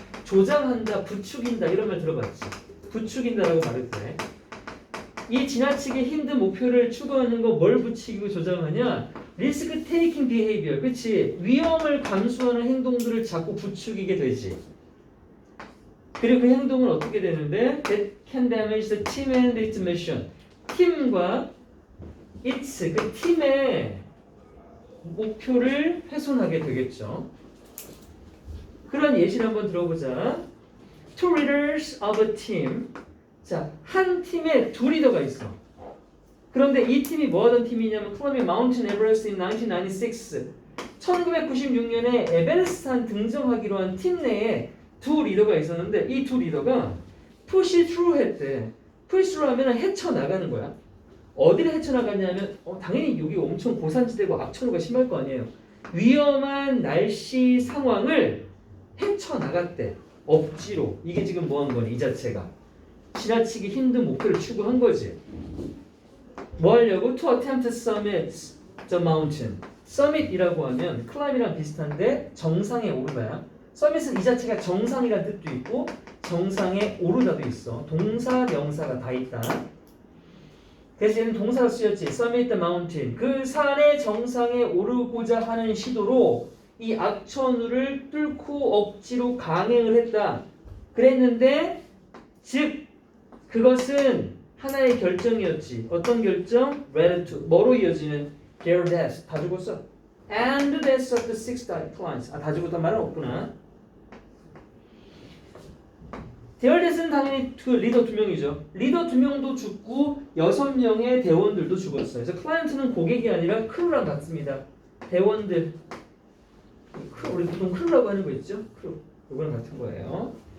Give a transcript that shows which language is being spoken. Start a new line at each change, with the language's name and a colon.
Korean: 조장한다, 부추긴다 이런 말 들어봤지. 부추긴다라고 말해도 돼. 이 지나치게 힘든 목표를 추구하는 거 뭘 부추기고 조장하냐? 리스크 테이킹 비헤이비어. 그치? 위험을 감수하는 행동들을 자꾸 부추기게 되지. 그리고 그 행동은 어떻게 되는데?
English: That can damage the team and its mission.
Korean: 팀과 its, 그 팀의 목표를 훼손하게 되겠죠. 그런 예시를 한번 들어보자.
English: Two leaders of a team.
Korean: 자, 한 팀에 두 리더가 있어. 그런데 이 팀이 뭐 하던 팀이냐면 클라이밍 마운틴 에베레스트 in 1996. 1996년에 에베레스트 등정하기로 한 팀 내에 두 리더가 있었는데 이 두 리더가 push through 했대. push through 하면 헤쳐나가는 거야. 어디를 헤쳐나갔냐면 당연히 여기 엄청 고산지대고 악천후가 심할 거 아니에요. 위험한 날씨 상황을 헤쳐나갔대. 억지로. 이게 지금 뭐 한 거니? 이 자체가 지나치기 힘든 목표를 추구한 거지. 뭐 하려고?
English: To attempt to summit the mountain.
Korean: summit이라고 하면 climb이랑 비슷한데 정상에 오르다야. summit은 이 자체가 정상이라는 뜻도 있고 정상에 오르다도 있어. 동사, 명사가 다 있다. 그래서 얘는 동사로 쓰였지.
English: summit the mountain.
Korean: 그 산의 정상에 오르고자 하는 시도로 이 악천후를 뚫고 억지로 강행을 했다. 그랬는데 즉 그것은 하나의 결정이었지. 어떤 결정? led to 뭐로 이어지는 their death. 다 죽었어.
English: And the death of the six clients.
Korean: 다 죽었단 말은 없구나. their death는 당연히 그 리더 2명이죠. 리더 2명도 죽고 6명의 대원들도 죽었어요. 그래서 클라이언트는 고객이 아니라 크루랑 같습니다. 대원들. 우리 보통 크루라고 하는 거 있죠? 크루. 이거랑 같은 거예요.